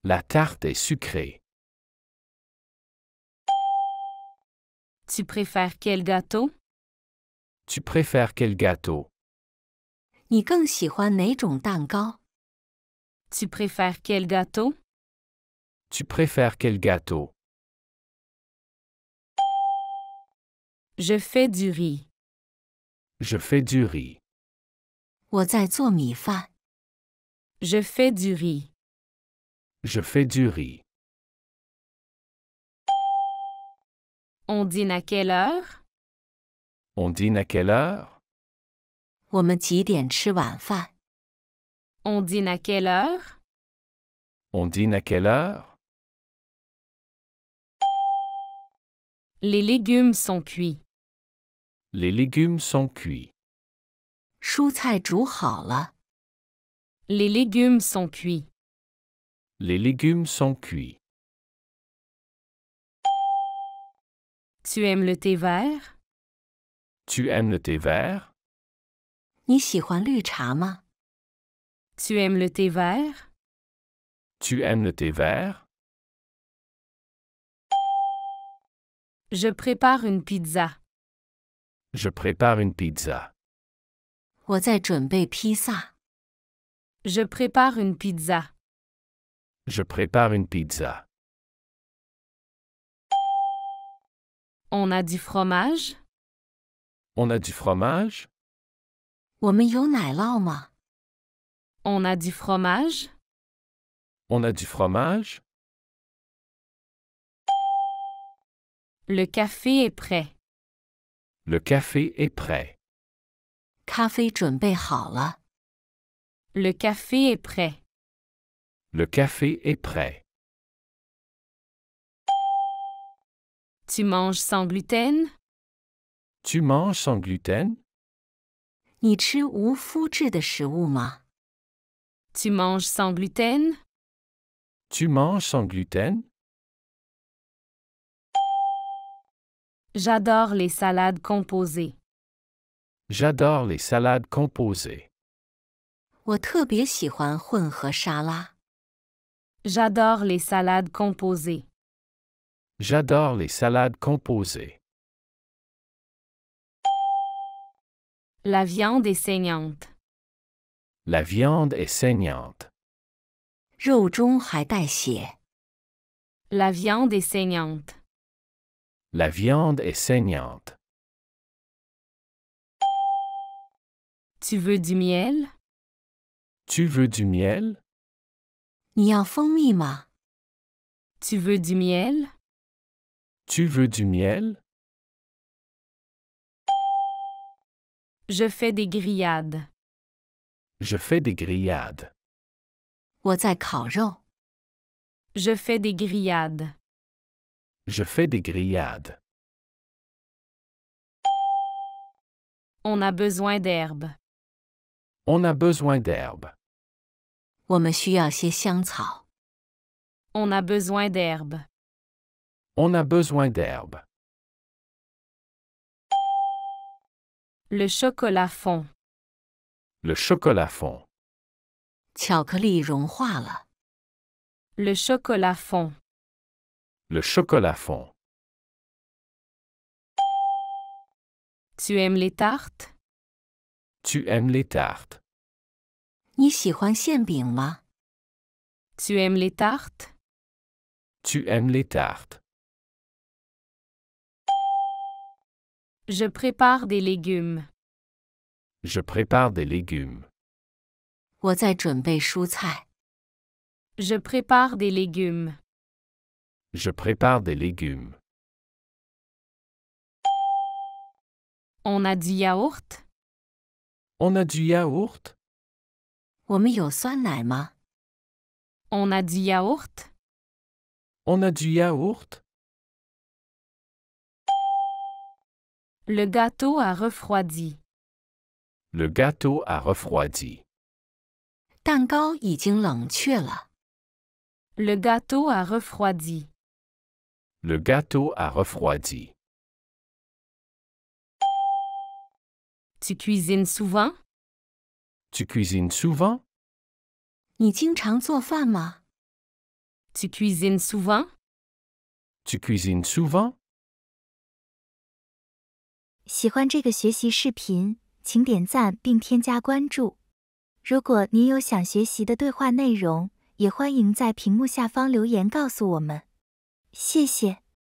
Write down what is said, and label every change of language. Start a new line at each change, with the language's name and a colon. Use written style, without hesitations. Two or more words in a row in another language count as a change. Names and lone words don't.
French: La tarte est sucrée. Tu préfères quel gâteau? Tu préfères quel gâteau?
Chinese: 你更喜欢哪种蛋糕？
French: Tu préfères quel gâteau? Tu préfères quel gâteau? Je fais du riz. Je fais du riz.
Chinese: 我在做米饭。
French: Je fais du riz. Je fais du riz. On dîne à quelle heure? On dîne à quelle heure?
Chinese: 我们几点吃晚饭？
French: On dîne à quelle heure? On dîne à quelle heure? Les légumes sont cuits. Les légumes sont cuits.
Chinese: 蔬菜煮好了。
French: Les légumes sont cuits. Les légumes sont cuits. Tu aimes le thé vert? Tu aimes le thé vert?
Chinese: 你喜欢绿茶吗？
French: Tu aimes le thé vert? Tu aimes le thé vert? Je prépare une pizza. Je prépare une pizza.
Chinese: 我在准备披萨。
French: Je prépare une pizza. Je prépare une pizza. On a du fromage? On a du fromage?
Chinese: 我们有奶酪吗？
French: On a du fromage? On a du fromage? Le café est prêt. Le café est prêt.
Chinese: 咖啡准备好了。
French: Le café est prêt. Le café est prêt. Tu manges sans gluten? Tu manges sans gluten?
Chinese: 你吃无麸质的食物吗？
French: Tu manges sans gluten? Tu manges sans gluten? J'adore les salades composées. J'adore les salades composées.
Chinese: 我特别喜欢混合沙拉。
French: J'adore les salades composées. J'adore les salades composées. La viande est saignante. La viande est saignante.
Chinese: 肉中还带血。
French: La viande est saignante. La viande est saignante. Tu veux du miel? Tu veux du miel?
Chinese: 你要蜂蜜吗？
French: Tu veux du miel? Tu veux du miel? Je fais des grillades. Je fais des grillades.
Chinese: 我在烤肉。
French: Je fais des grillades. Je fais des grillades. On a besoin d'herbes. On a besoin d'herbes.
Chinese: 我们需要些香草。
French: On a besoin d'herbes. On a besoin d'herbes. Le chocolat fond. Le chocolat fond.
Chinese: 巧克力融化了。
French: Le chocolat fond. Le chocolat fond. Tu aimes les tartes? Tu aimes les tartes?
Chinese: 你喜欢馅饼吗？
French: Tu aimes les tartes? Tu aimes les tartes? Je prépare des légumes. Je prépare des légumes.
Chinese: 我在准备蔬菜。
French: Je prépare des légumes. Je prépare des légumes. On a du yaourt? On a du yaourt?
Chinese: 我们有酸奶吗？
French: On a du yaourt? On a du yaourt? Le gâteau a refroidi. Le gâteau a refroidi.
Chinese: 蛋糕已经冷却了。
French: Le gâteau a refroidi. Le gâteau a refroidi. Tu cuisines souvent? Tu cuisines souvent?
Chinese: 你经常做饭吗？
French: Tu cuisines souvent? Tu cuisines souvent?
Chinese: 喜欢这个学习视频，请点赞并添加关注。如果您有想学习的对话内容，也欢迎在屏幕下方留言告诉我们。谢谢。